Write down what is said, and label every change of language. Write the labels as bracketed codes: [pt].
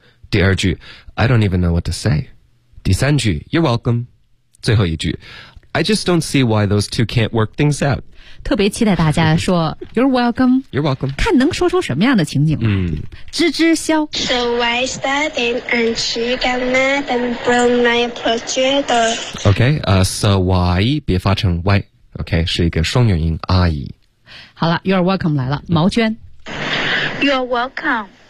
[zh] 第二句 [en] I don't even know what to say. [zh] 第三句 [en] You're welcome. 最后一句 I just don't see why those two can't work things out. [zh] 特别期待大家说 [en] You're welcome. You're welcome. [zh] 看能说出什么样的情景来。吱吱笑 [en] So I started and she got mad and broke my projector. [zh] OK, so why 别发成 why. OK, 是一个双元音 I. 好了 [en] You're welcome [zh] 来了毛娟 [en] You're welcome.